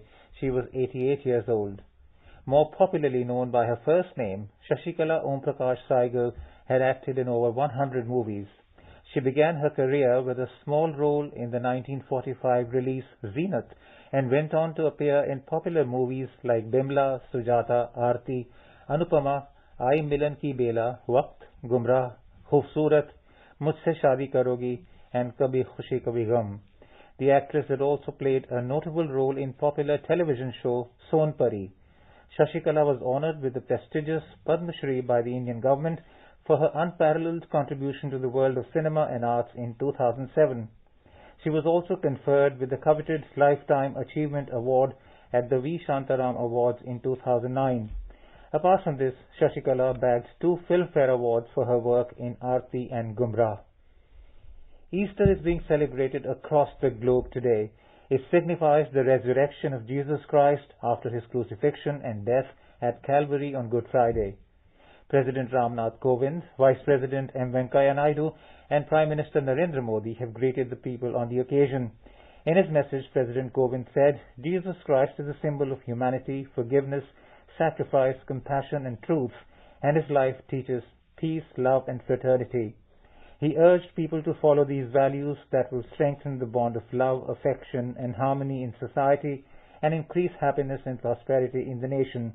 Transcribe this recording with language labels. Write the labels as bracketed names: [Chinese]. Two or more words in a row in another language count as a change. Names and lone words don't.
[English] She was 88 years old. More popularly known by her first name, Shashikala Om Prakash Saigal had acted in over 100 movies. She began her career with a small role in the 1945 release Zeenat and went on to appear in popular movies like Bimla, Sujata, Aarti, Anupama, Ai Milan Ki Bela, Waqt, Gumrah, Khoobsurat, Mujhse Shaadi Karogi, and Kabhi Khushi Kabhi Gham. The actress had also played a notable role in popular television show Sonpari. Shashikala was honored with the prestigious Padma Shri by the Indian government for her unparalleled contribution to the world of cinema and arts in 2007. She was also conferred with the coveted Lifetime Achievement Award at the V. Shantaram Awards in 2009. Apart from this, Shashikala bagged 2 Filmfare Awards for her work in Aarti and Gumrah. Easter is being celebrated across the globe today. It signifies the resurrection of Jesus Christ after his crucifixion and death at Calvary on Good Friday. President Ramnath Kovind, Vice President M. Venkaiah Naidu, and Prime Minister Narendra Modi have greeted the people on the occasion. In his message, President Kovind said, Jesus Christ is a symbol of humanity, forgiveness, sacrifice, compassion, and truth, and his life teaches peace, love, and fraternity. He urged people to follow these values that will strengthen the bond of love, affection, and harmony in society and increase happiness and prosperity in the nation.